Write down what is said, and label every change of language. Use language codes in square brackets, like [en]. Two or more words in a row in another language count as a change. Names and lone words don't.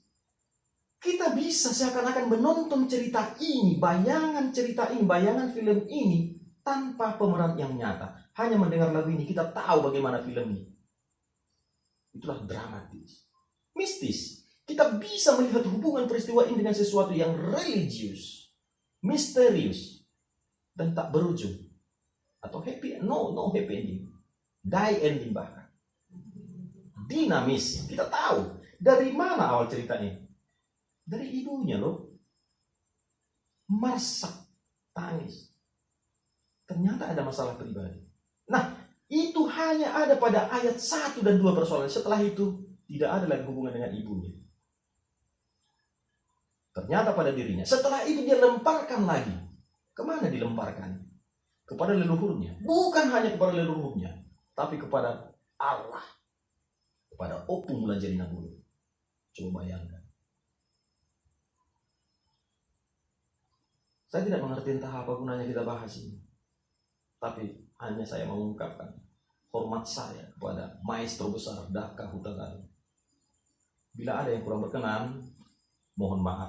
[id] Kita bisa seakan-akan menonton cerita ini, bayangan film ini tanpa pemeran yang nyata. Hanya mendengar lagu ini kita tahu bagaimana film ini. Itulah dramatis. Mistis. Kita bisa melihat hubungan peristiwa ini dengan sesuatu yang religius, misterius, dan tak berujung. Atau [en] happy, no happy ending. Die ending [id] bahkan. Dinamis. Kita tahu dari mana awal ceritanya. Dari ibunya loh. Masak, tangis. Ternyata ada masalah pribadi. Nah, itu hanya ada pada ayat 1 dan 2 persoalan. Setelah itu tidak ada lagi hubungan dengan ibunya. Ternyata pada dirinya. Setelah itu dia lemparkan lagi. Kemana dilemparkan? Kepada leluhurnya. Bukan hanya kepada leluhurnya, tapi kepada Allah. Kepada oppu mula jadi nabulun. Coba bayangkan. Saya tidak mengerti entah apa gunanya kita bahas ini. Tapi hanya saya mengungkapkan hormat saya kepada maestro besar Daka Hutagalung. Bila ada yang kurang berkenan, mohon maaf.